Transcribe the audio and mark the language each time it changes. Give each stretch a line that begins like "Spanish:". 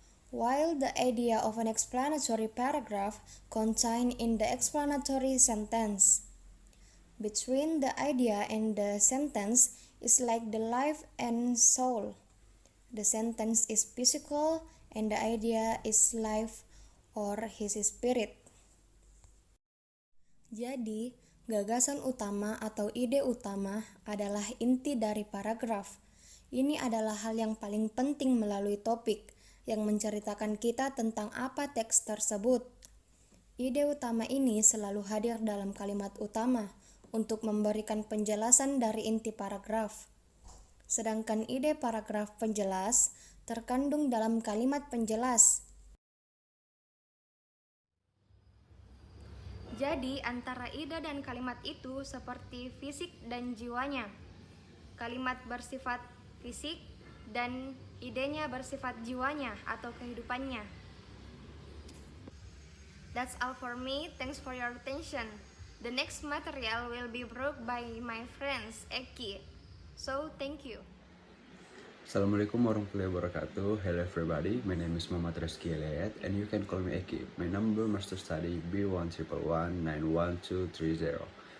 English: While the idea of an explanatory paragraph contained in the explanatory sentence. Between the idea and the sentence is like the life and soul. The sentence is physical and the idea is life or his spirit. Jadi,
Indonesian: Gagasan utama atau ide utama adalah inti dari paragraf. Ini adalah hal yang paling penting melalui topik yang menceritakan kita tentang apa teks tersebut. Ide utama ini selalu hadir dalam kalimat utama untuk memberikan penjelasan dari inti paragraf. Sedangkan ide paragraf penjelas terkandung dalam kalimat penjelas. Jadi antara ide dan kalimat itu seperti fisik dan jiwanya. Kalimat bersifat fisik dan idenya bersifat jiwanya atau kehidupannya.
English: That's all for me. Thanks for your attention. The next material will be brought by my friends Eki. So thank you.
Arabic: Assalamualaikum warahmatullahi wabarakatuh.
English: Hello everybody, my name is Muhammad Rizky Eliat and you can call me Eki. My number master study B111911230.